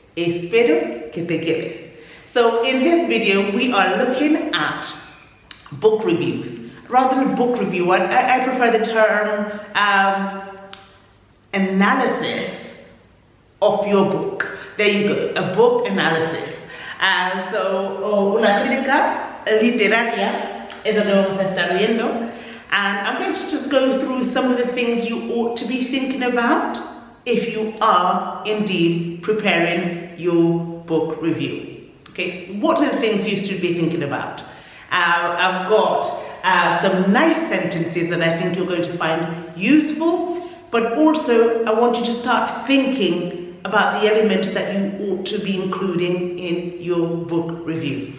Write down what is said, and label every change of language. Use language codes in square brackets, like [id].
[es] Espero que te quedes. [en] So in this video, we are looking at book reviews. Rather than book review, I prefer the term analysis of your book. There you go, a book analysis. [es] So, una crítica literaria es lo que vamos a estar viendo. [en] And I'm going to just go through some of the things you ought to be thinking about if you are indeed preparing your book review. Okay, so what are the things you should be thinking about? I've got some nice sentences that I think you're going to find useful, but also I want you to start thinking about the elements that you ought to be including in your book review.